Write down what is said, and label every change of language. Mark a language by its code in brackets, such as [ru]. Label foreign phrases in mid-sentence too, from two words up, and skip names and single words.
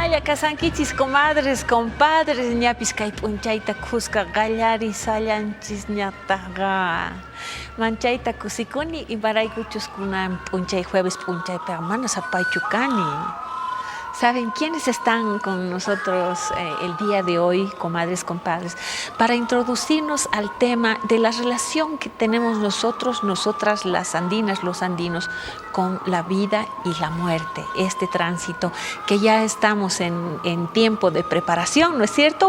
[qu] kasankichis [es] comadres, compadres, [qu] ñapis kay p'unchayta kusqa qallari sallanchis ñataqa. Manchayta kusikuni imaraykuchus kunan p'unchay jueves p'unchaypi mana sapaychu kani. [es] ¿Saben quiénes están con nosotros el día de hoy, comadres, compadres? Para introducirnos al tema de la relación que tenemos nosotros, nosotras, las andinas, los andinos, con la vida y la muerte. Este tránsito que ya estamos en tiempo de preparación, ¿no es cierto?